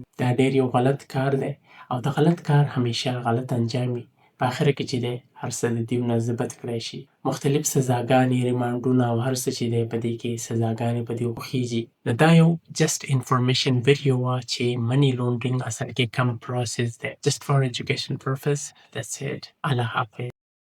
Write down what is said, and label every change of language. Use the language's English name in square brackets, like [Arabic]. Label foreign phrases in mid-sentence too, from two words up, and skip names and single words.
[Pashto] دا ډېر یو غلط کار دی او د غلط کار همیشه غلط انجام وي. په آخره کې چې دی هر څه د دیو نه ضبط کړی شي. مختلف سزاګانې، ریمانډونه او هر څه چې دی په دې کې سزاګانې په دې وخیږي. نو دا یو [English] just information video [Pashto] وه چې [English] money laundering [Pashto] اصل کې کم پروسس دی. [English] just for education purpose. That's it. [Pashto] الله حافظ.